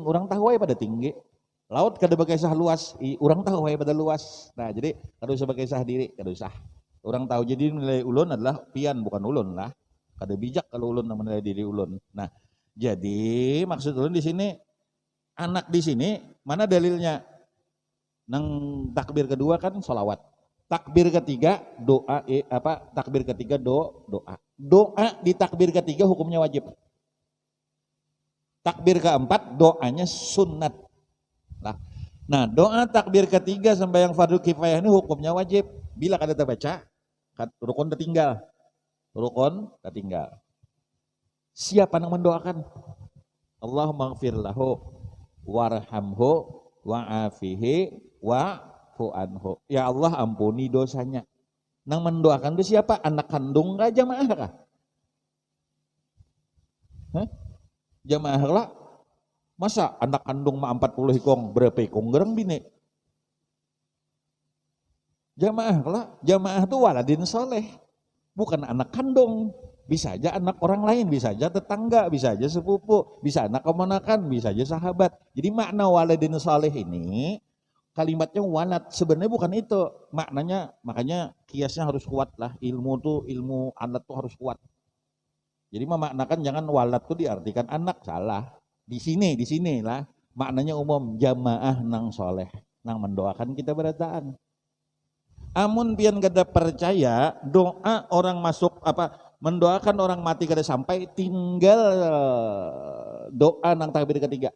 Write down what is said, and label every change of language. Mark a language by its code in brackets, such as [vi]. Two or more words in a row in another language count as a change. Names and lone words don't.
[bjn] Orang tahu aja pada tinggi. Laut kada bekesah luas, orang tahu aja pada luas. Nah jadi kada usah bekesah diri, kada usah. Orang tahu jadi nilai ulun adalah pian, bukan ulun lah. Kada bijak kalau ulun menilai diri ulun. Nah jadi maksud ulun di sini, anak di sini mana dalilnya? Nang takbir kedua kan sholawat. [id] Takbir ketiga doa takbir ketiga doa. Doa di takbir ketiga hukumnya wajib. Takbir keempat doanya sunat. Nah, doa takbir ketiga sembahyang fardu kifayah ini hukumnya wajib. [bjn] Bila kada terbaca, rukun tertinggal. [id] Siapa yang mendoakan? [ar] اللهم اغفر له وارحمه وعافه واعف عنه. [id] Ya Allah ampuni dosanya. [bjn] Nang mendoakan itu siapa? Anak kandung kah, jamaah kah? Jamaah lah. Masa anak kandung mah 40 hikong, berapa hikong gerang bini? [id] Jamaah lah. Jamaah itu [ar] ولد صالح, [id] bukan anak kandung. Bisa aja anak orang lain, bisa aja tetangga, bisa aja sepupu, bisa anak keponakan, bisa aja sahabat. Jadi makna [ar] ولد صالح [id] ini kalimatnya walad, sebenarnya bukan itu maknanya. Makanya kiasnya harus kuat lah, ilmu alat tuh harus kuat. Jadi memaknakan jangan walad tuh diartikan anak, salah. [bjn] Di sini lah maknanya umum, jamaah nang soleh, nang mendoakan kita berataan. Amun pian kada percaya doa orang masuk mendoakan orang mati kada sampai, tinggal doa nang takbir ketiga.